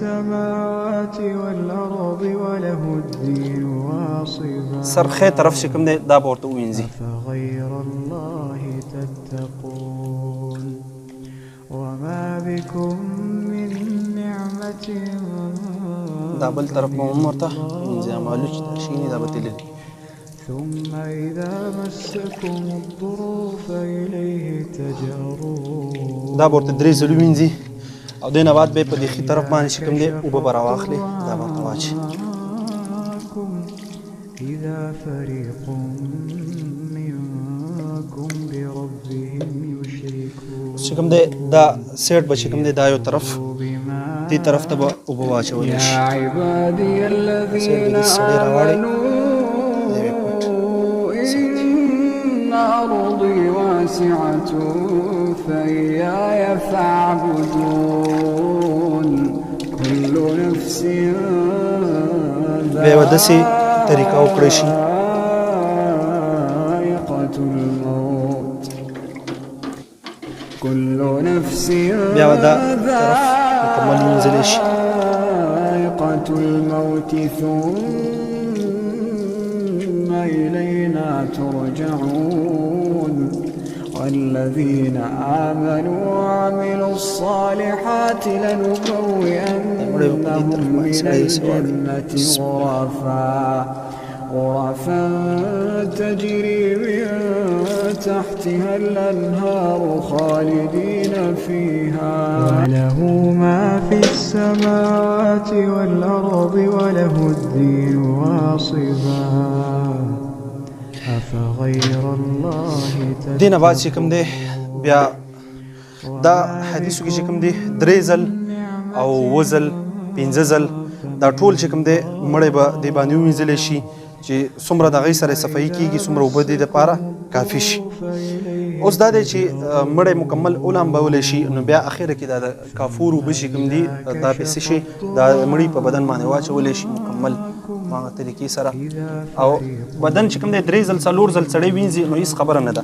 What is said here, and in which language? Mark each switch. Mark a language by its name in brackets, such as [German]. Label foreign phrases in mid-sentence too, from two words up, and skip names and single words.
[Pashto] سر ښی طرف چې کوم دی دا به ورته ووینځي. دا بل طرف به هم ورته ووینځي. معلوم چې دا شي دا به تللي. [Arabic] ثم إذا مسكم الضر فإليه تجأرون. [Pashto] دا به ورته 3 ځله ووینځي او دې نه بعد به یې په دې ښي طرف باندې چې کوم دی اوبه به راواخلي دا به ورته واچي. [Arabic] إذا فريق منكم بربهم يشركون. [Pashto] چې کوم دی دا سیټ به چې کوم دی دا یو طرف دې طرف ته به اوبه واچولی شي. [Arabic] يا عبادي الذين [Pashto] سړی راواړئ [Arabic] آمنوا إن أرضي واسعة فإياي فاعبدون كل نفس [Pashto] بیا به داسې طریقه وکړی شي [Arabic] ذائقة الموت كل نفس [Pashto] بیا به دا طرف مکمل وینځلی شي. [Arabic] ذائقة الموت ثم إلينا ترجعون والذين آمنوا وعملوا الصالحات لنبوئنهم من الجنة غرفا تجري من تحتها الأنهار خالدين فيها وله ما في السماوات والأرض وله الدين واصبا أفغير الله [Pashto] دې نه بعد چې کوم دی بیا دا حدیثو کې چې کوم دی 3 ځل او 7 ځل 15 ځل دا ټول چې کوم دی مړی به دې باندې ووینځلی شي چې څومره د هغې سره صفایي کېږي څومره اوبه دې دپاره کافي شي. اوس دا دی چې مړی مکمل ولامبولی شي نو بیا اخره کې دا د کافور اوبه چې کوم دي دا پیسې شي دا مړي په بدن باندې واچولی شي مکمل هغه طریقې سره او بدن چې کوم دی 3 ځل 4 ځل سړی وینځي نو هېڅ خبره نه ده.